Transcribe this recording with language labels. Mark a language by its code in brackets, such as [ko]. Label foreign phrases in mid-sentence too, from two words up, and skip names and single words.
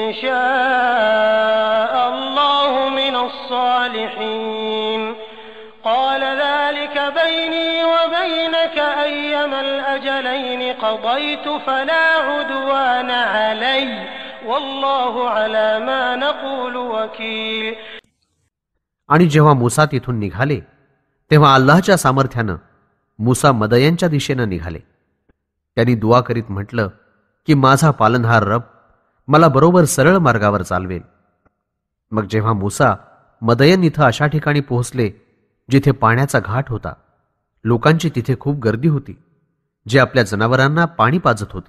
[ar] شاء الله من الصالحين قال ذلك بيني وبينك أيما الأجلين قضيت فلا عدوان علي والله على ما نقول وكيل. [mr] आणि जेव्हा मूसा तिथून निघाले तेव्हा अल्लाहच्या सामर्थ्यानं मूसा मदयनच्या दिशेनं निघाले. त्यांनी दुआ करीत म्हटलं की माझा पालनहार रब मला बरोबर सरळ मार्गावर चालवेल. मग जेव्हा मूसा मदयन इथं अशा ठिकाणी पोहोचले जिथे पाण्याचा घाट होता, लोकांची तिथे खूप गर्दी होती जे आपल्या जनावरांना पाणी पाजत होती.